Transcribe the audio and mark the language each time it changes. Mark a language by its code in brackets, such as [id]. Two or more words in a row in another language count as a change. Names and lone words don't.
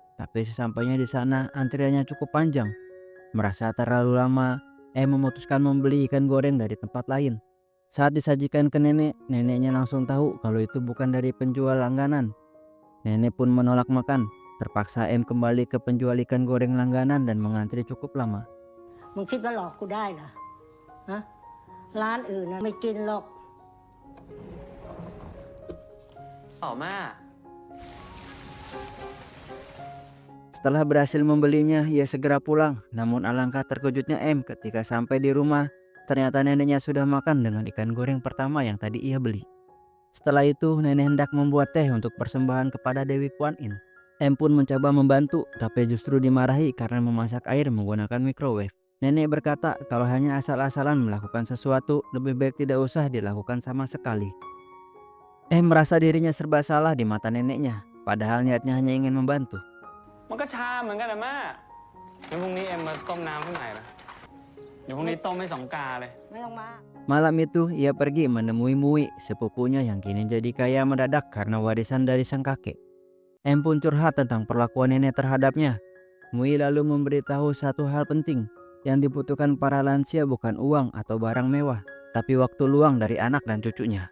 [id] Tapi sesampainya di sana antriannya cukup panjang. Merasa terlalu lama, M memutuskan membeli ikan goreng dari tempat lain. Saat disajikan ke nenek, neneknya langsung tahu kalau itu bukan dari penjual langganan. Nenek pun menolak makan. Terpaksa M kembali ke penjual ikan goreng langganan dan mengantri cukup lama. [th] มึงคิดว่าหลอกกูได้เหรอฮะร้านอื่นนะไม่กินหรอก ต่อมา [id] Setelah berhasil membelinya, ia segera pulang. Namun alangkah terkejutnya M ketika sampai di rumah. Ternyata neneknya sudah makan dengan ikan goreng pertama yang tadi ia beli. Setelah itu, nenek hendak membuat teh untuk persembahan kepada Dewi Kuan Yin. M pun mencoba membantu, tapi justru dimarahi karena memasak air menggunakan microwave. Nenek berkata kalau hanya asal-asalan melakukan sesuatu, lebih baik tidak usah dilakukan sama sekali. M merasa dirinya serba salah di mata neneknya, padahal niatnya hanya ingin membantu. [th] มันก็ชาเหมือนกันนะม่างั้นพรุ่งนี้เอ็มมาต้มน้ำข้างในล่ะเดี๋ยวพรุ่งนี้ต้มให้สองกาเลย ไม่ต้องมา [id] Malam itu ia pergi menemui Mui, sepupunya yang kini jadi kaya mendadak karena warisan dari sang kakek. M pun curhat tentang perlakuan nenek terhadapnya. Mui lalu memberitahu satu hal penting, yang dibutuhkan para lansia bukan uang atau barang mewah, tapi waktu luang dari anak dan cucunya.